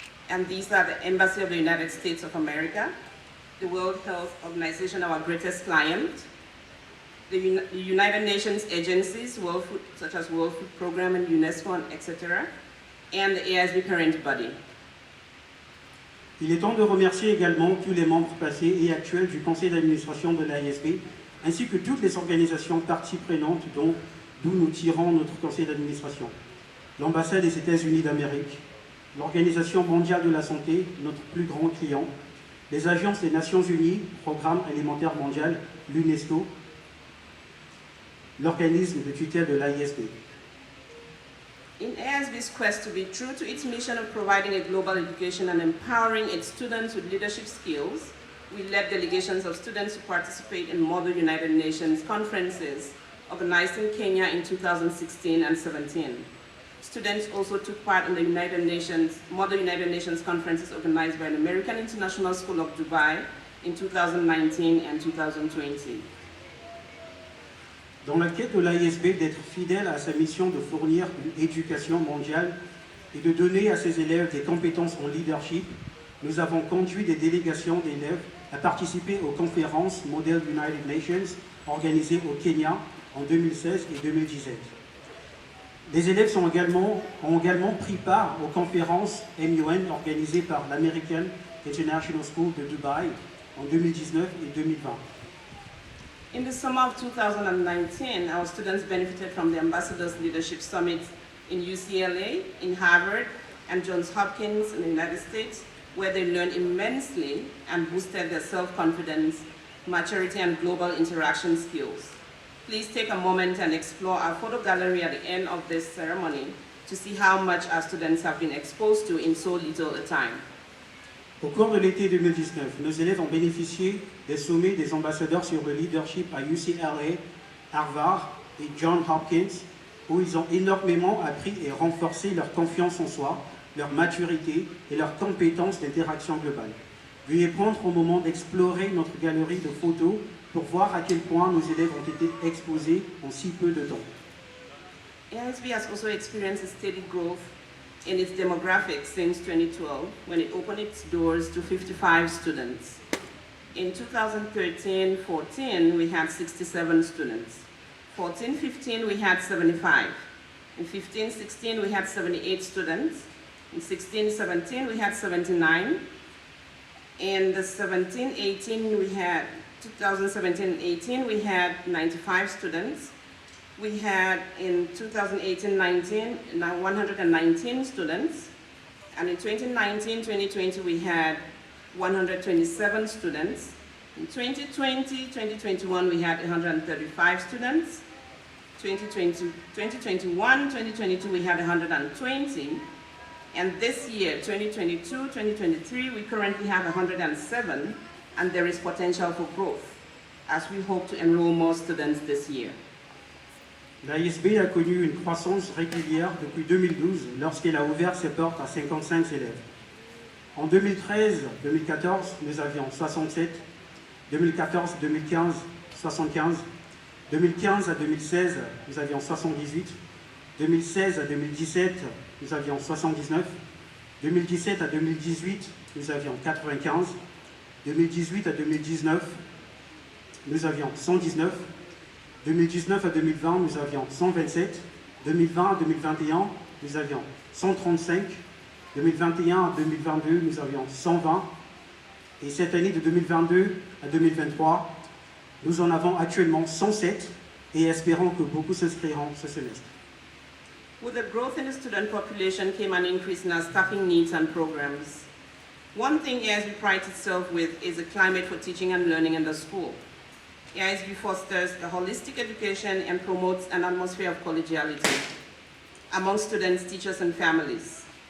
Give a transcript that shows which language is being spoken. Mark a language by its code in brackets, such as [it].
[en] And these are the Embassy of the United States of America, the World Health Organization, our greatest client, the United Nations agencies, such as World Food Program and UNESCO, etc., and the AISB parent body. [fr] Il est temps de remercier également tous les membres passés et actuels du conseil d'administration de l'AISB, ainsi que toutes les organisations parties prenantes d'où nous tirons notre conseil d'administration. L'ambassade des États-Unis d'Amérique, l'Organisation mondiale de la santé, notre plus grand client, les agences des Nations Unies, Programme alimentaire mondial, l'UNESCO, l'organisme de tutelle de l'AISB. [en] In AISB's quest to be true to its mission of providing a global education and empowering its students with leadership skills, we led delegations of students to participate in Model United Nations conferences organized in Kenya in 2016 and 17. Students also took part in the Model United Nations conferences organized by the American International School of Dubai in 2019 and 2020. [fr] Dans la quête de l'AISB d'être fidèle à sa mission de fournir une éducation mondiale et de donner à ses élèves des compétences en leadership, nous avons conduit des délégations d'élèves à participer aux conférences Model United Nations organisées au Kenya en 2016 et 2017. Les élèves ont également pris part aux conférences MUN organisées par l'American International School de Dubaï en 2019 et 2020. [en] In the summer of 2019, our students benefited from the Ambassadors Leadership Summit in UCLA, in Harvard, and Johns Hopkins in the United States, where they learned immensely and boosted their self-confidence, maturity, and global interaction skills. Please take a moment and explore our photo gallery at the end of this ceremony to see how much our students have been exposed to in so little a time. [fr] Au cours de l'été 2019, nos élèves ont bénéficié des sommets des ambassadeurs sur le leadership à UCLA, Harvard et Johns Hopkins, où ils ont énormément appris et renforcé leur confiance en soi, leur maturité et leurs compétences d'interaction globale. Veuillez prendre au moment d'explorer notre galerie de photos pour voir à quel point nos élèves ont été exposés en si peu de temps. [en] AISB has also experienced a steady growth in its demographics since 2012, when it opened its doors to 55 students. In 2013-14, we had 67 students. 14-15, we had 75. In 15-16, we had 78 students. In 16-17, we had 79. In the 2017-18, we had 95 students. We had in 2018-19, 119 students. And in 2019-2020, we had 127 students. In 2020-2021, we had 135 students. 2021-2022, we had 120. And this year, 2022-2023, we currently have 107, and there is potential for growth, as we hope to enroll more students this year. [fr] L'AISB a connu une croissance régulière depuis 2012 lorsqu'elle a ouvert ses portes à 55 élèves. En 2013-2014, nous avions 67, 2014-2015, 75, 2015 à 2016, nous avions 78, 2016 à 2017, nous avions 79. 2017 à 2018, nous avions 95. 2018 à 2019, nous avions 119. 2019 à 2020, nous avions 127. 2020 à 2021, nous avions 135. 2021 à 2022, nous avions 120. Et cette année de 2022 à 2023, nous en avons actuellement 107 et espérons que beaucoup s'inscriront ce semestre. [en] With the growth in the student population came an increase in our staffing needs and programs. One thing AISB prides itself with is a climate for teaching and learning in the school. AISB fosters a holistic education and promotes an atmosphere of collegiality among students, teachers, and families.